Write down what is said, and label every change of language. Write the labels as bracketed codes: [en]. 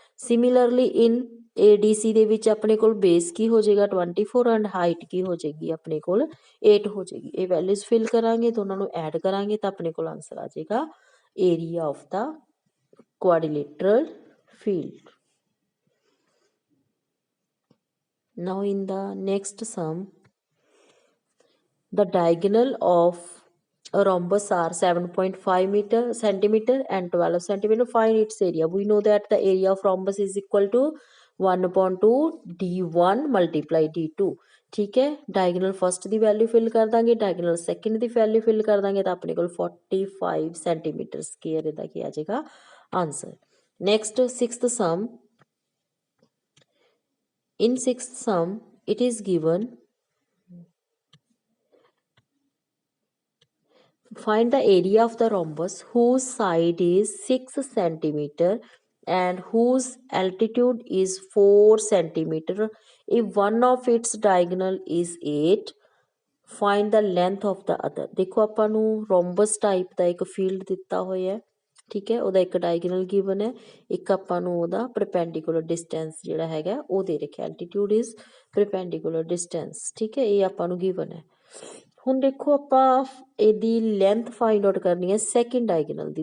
[pa] Similarly ਇਨ ADC ਦੇ ਵਿੱਚ ਆਪਣੇ ਕੋਲ ਬੇਸ ਕੀ ਹੋ ਜਾਏਗਾ 24 ਐਂਡ ਹਾਈਟ ਕੀ ਹੋ ਜਾਏਗੀ ਆਪਣੇ ਕੋਲ 8 ਹੋ ਜਾਏਗੀ। ਇਹ ਵੈਲਿਊਜ਼ ਫਿਲ ਕਰਾਂਗੇ, ਦੋਨਾਂ ਨੂੰ ਐਡ ਕਰਾਂਗੇ ਤਾਂ ਆਪਣੇ ਕੋਲ ਆਂਸਰ ਆ ਜਾਏਗਾ area of ਦਾ quadrilateral field. [en] Now in the next sum, the diagonal of a rhombus are 7.5 centimeter and 12 centimeter. Find its area. We know that the area of rhombus is equal to 1/2 d1 multiply d2। [pa] ਠੀਕ ਹੈ, diagonal first ਦੀ value fill ਕਰ ਦਾਂਗੇ, diagonal second ਦੀ value fill ਕਰ ਦਾਂਗੇ ਤਾਂ ਆਪਣੇ ਕੋਲ 45 centimetre square ਇਹਦਾ ਕੀ ਆ ਜਾਏਗਾ answer. [en] Next sixth sum, in sixth sum it is given, find the area of the rhombus whose side is 6 centimeter and whose altitude is 4 centimeter if one of its diagonal is 8, find the length of the other। [pa] ਦੇਖੋ ਆਪਾਂ ਨੂੰ rhombus type ਦਾ ਇੱਕ field ਦਿੱਤਾ ਹੋਇਆ ਹੈ। ਠੀਕ ਹੈ, ਉਹਦਾ ਇੱਕ ਡਾਇਗਨਲ ਗਿਵਨ ਹੈ, ਇੱਕ ਆਪਾਂ ਨੂੰ ਉਹਦਾ ਪਰਪੈਂਡੀਕੂਲਰ ਡਿਸਟੈਂਸ ਜਿਹੜਾ ਹੈਗਾ ਉਹ ਦੇ ਰੱਖਿਆ, [en] Altitude is perpendicular distance. [pa] ਠੀਕ ਹੈ, ਇਹ ਆਪਾਂ ਨੂੰ ਗਿਵਨ ਹੈ। ਹੁਣ ਦੇਖੋ ਆਪਾਂ ਇਹਦੀ ਲੈਂਥ ਫਾਈਂਡ ਆਊਟ ਕਰਨੀ ਹੈ ਸੈਕਿੰਡ ਡਾਇਗਨਲ ਦੀ।